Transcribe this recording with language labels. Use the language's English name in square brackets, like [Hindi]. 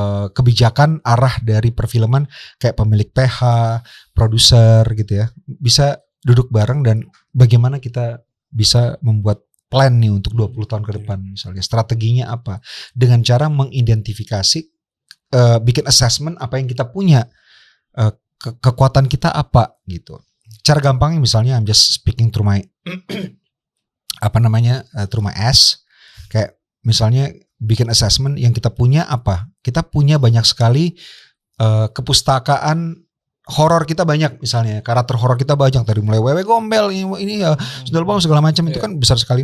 [Indonesian] kebijakan arah dari perfilman kayak pemilik PH, produser gitu ya, bisa duduk bareng dan bagaimana kita bisa membuat plan nih untuk 20 tahun ke depan, misalnya strateginya apa, dengan cara mengidentifikasi, bikin assessment apa yang kita punya, kekuatan kita apa gitu. Cara gampangnya misalnya, [English] I'm just speaking through my through my ass. [Indonesian] Kayak misalnya bikin assessment yang kita punya apa. Kita punya banyak sekali kepustakaan horor, kita banyak, misalnya karakter horor kita banyak, dari mulai Wewe Gombel ini ya, Sundel Bolong, segala macam, itu kan besar sekali.